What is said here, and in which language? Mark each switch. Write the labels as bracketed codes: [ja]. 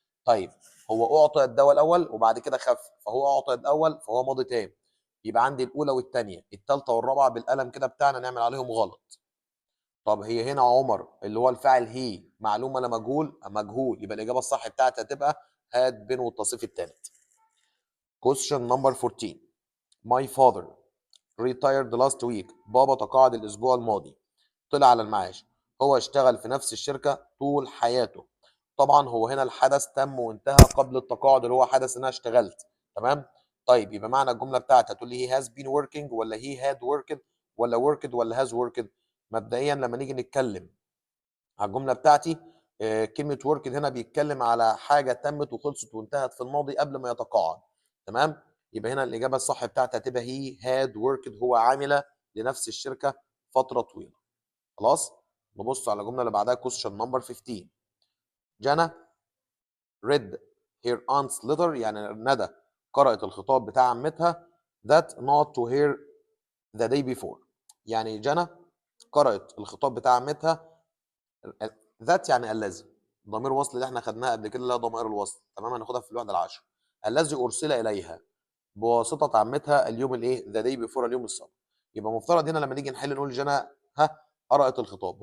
[ar] طيب هو اعطى الدواء الاول وبعد كده خف، فهو اعطى الاول فهو ماضي تام. يبقى عندي الاولى والثانيه، الثالثه والرابعه بالقلم كده بتاعنا نعمل عليهم غلط. طب هي هنا عمر اللي هو الفاعل هي معلوم ولا مجهول؟ مجهول، يبقى الاجابه الصح بتاعتها هتبقى هات بين والتصريف الثالث. [en] question number 14. my father retired last week. [ar] بابا تقاعد الاسبوع الماضي، طلع على المعاش. هو اشتغل في نفس الشركه طول حياته. طبعا هو هنا الحدث تم وانتهى قبل التقاعد اللي هو حدث ان انا اشتغلت، تمام؟ طيب يبقى معنى الجمله بتاعتها هتقول لي [en] he has been working [ar] ولا [en] he had worked [ar] ولا worked ولا has worked. مبدئيا لما نيجي نتكلم على الجمله بتاعتي، كلمه worked هنا بيتكلم على حاجه تمت وخلصت وانتهت في الماضي قبل ما يتقاعد، تمام؟ يبقى هنا الاجابه الصح بتاعتها هتبقى [en] he had worked، [ar] هو عامل لنفس الشركه فتره طويله. خلاص. نبص على الجمله اللي بعدها question number 15. [en] Jana read her aunt's letter. [ar] يعني ندى قرأت الخطاب بتاع عمتها [en] that not to her the day before. [ar] يعني جانا قرأت الخطاب بتاع عمتها، ذات يعني الذي، ضمير وصل اللي احنا خدناها قبل كده اللي هي ضمائر الوصل، تمام؟ هناخدها في الوحده العاشره. الذي ارسل اليها بواسطه عمتها اليوم الايه؟ ذا داي بيفور، اليوم السابق. يبقى مفترض هنا لما نيجي نحل نقول جنى قرأت الخطاب.